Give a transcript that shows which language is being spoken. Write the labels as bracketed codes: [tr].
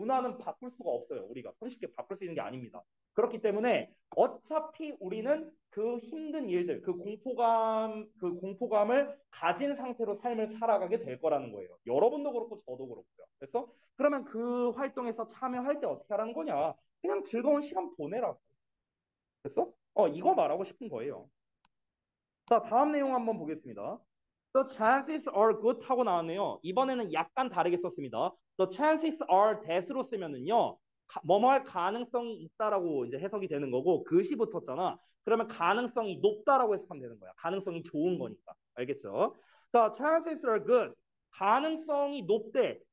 [ko] 문화는 바꿀 수가 없어요. 우리가 손쉽게 바꿀 수 있는 게 아닙니다. 그렇기 때문에 어차피 우리는 그 힘든 일들, 그 공포감을 가진 상태로 삶을 살아가게 될 거라는 거예요. 여러분도 그렇고 저도 그렇고요. 그래서 그러면 그 활동에서 참여할 때 어떻게 하라는 거냐? 그냥 즐거운 시간 보내라고. 됐어? 이거 말하고 싶은 거예요. 자, 다음 내용 한번 보겠습니다. [en] The chances are good [ko] 하고 나왔네요. 이번에는 약간 다르게 썼습니다. [en] The chances are that [ko] 으로 쓰면은요, 뭐뭐 할 가능성이 있다라고 이제 해석이 되는 거고, 그시 붙었잖아. 그러면 가능성이 높다라고 해석하면 되는 거야. 가능성이 좋은 거니까. 알겠죠? 자, [en] chances are good. [ko] 가능성이 높대.